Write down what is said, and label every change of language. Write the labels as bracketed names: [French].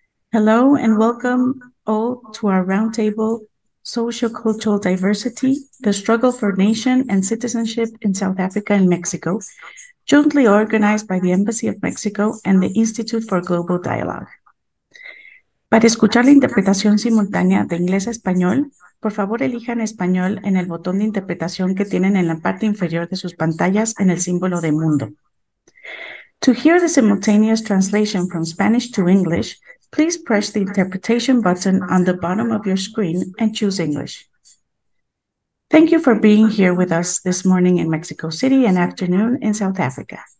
[English] Hello and welcome all to our roundtable, Socio-cultural Diversity, the Struggle for Nation and Citizenship in South Africa and Mexico, jointly organized by the Embassy of Mexico and the Institute for Global Dialogue. [Spanish] Para escuchar la interpretación simultánea de inglés a español, por favor elijan español en el botón de interpretación que tienen en la parte inferior de sus pantallas en el símbolo de mundo. [English] To hear the simultaneous translation from Spanish to English, please press the interpretation button on the bottom of your screen and choose English. Thank you for being here with us this morning in Mexico City and afternoon in South Africa.